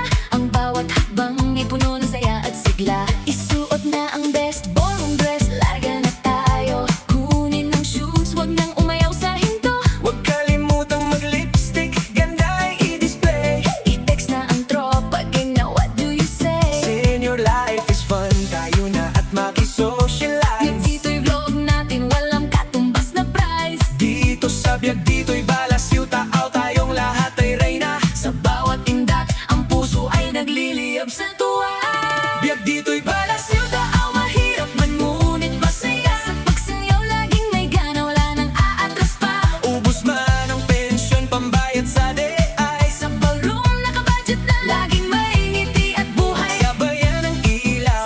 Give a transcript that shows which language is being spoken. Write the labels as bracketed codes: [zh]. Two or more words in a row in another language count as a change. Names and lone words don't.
[tl] Ang bawat hakbang ay puno ng saya at sigla. Isuot na ang [en] best ballroom dress, [tl] larga na tayo. Kunin ang shoes, wag nang umayaw sa hinto. Huwag kalimutang mag-lipstick, ganda ay i-display. I-text na ang tropa, game na [en] what do you say? Senior life is fun, [tl] tayo na at Yung maki-socialize. dito'y vlog natin, walang katumbas na prize. Dito sa Biag, dito'y balas yung tao, tayong lahat ay reyna. Sa bawat indak, ang puso ay nagliliyab sa tuwa. Biag dito'y balas Yung tao mahirap man ngunit masaya. Sa pagsayaw laging may gana, wala nang aatras pa. ubos man ang pensyon, pambayad sa DI. Sa ballroom nakabudget na, laging may ngiti at buhay. Sabayan ng ilaw,